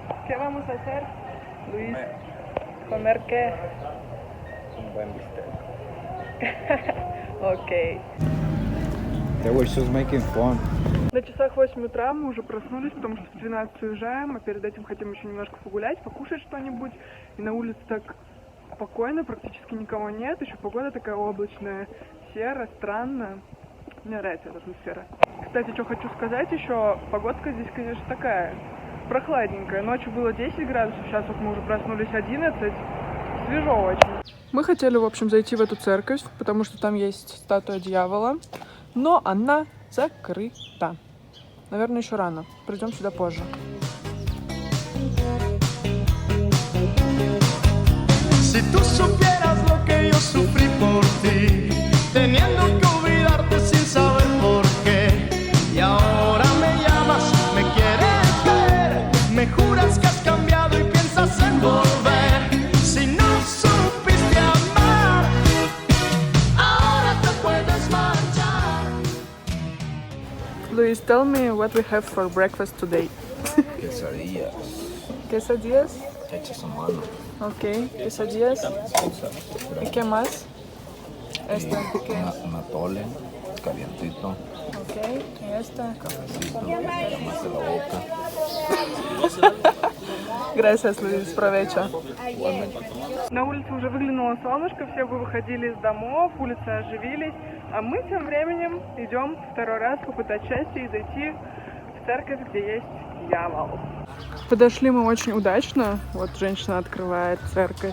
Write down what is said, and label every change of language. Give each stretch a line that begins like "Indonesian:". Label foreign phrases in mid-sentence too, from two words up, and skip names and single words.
Spanish: ¿Qué vamos a hacer, Luis? ¿Comer qué? Un buen bistec.
Russian: Окей.
English: They were just making fun.
Russian: На часах 8 утра мы уже проснулись, потому что в 12 уезжаем, а перед этим хотим еще немножко погулять, покушать что-нибудь. И на улице так спокойно, практически никого нет, еще погода такая облачная, серая, странная. Мне нравится эта атмосфера. Кстати, что хочу сказать еще, погодка здесь, конечно, такая прохладненькая. Ночью было 10 градусов, сейчас вот мы уже проснулись 11, свежо очень. Мы хотели, в общем, зайти в эту церковь, потому что там есть статуя дьявола, но она закрыта. Наверное, еще рано. Придем сюда позже.
Spanish: Si tú supieras lo que yo sufrí por ti, teniendo que olvidarte sin saber por qué, y ahora me llamas, me quieres ver, me juras que has cambiado y piensas en volver. Si no supiste amar, ahora te puedes marchar.
English: Luis, tell me what we have for breakfast today.
Spanish: Quesadillas Quesadillas. hechas a mano. Ok, quesadillas. ¿Y qué más? Esta, ¿qué? Un atole calientito, Ok, y esta. cafecito, más de la boca. Gracias, Luis, provecho.
Russian: На улице уже выглянуло солнышко, все бы выходили из домов, улицы оживились, а мы тем временем идем второй раз попытать счастье и зайти в церковь, где есть дьявол. Подошли мы очень удачно, вот женщина открывает церковь.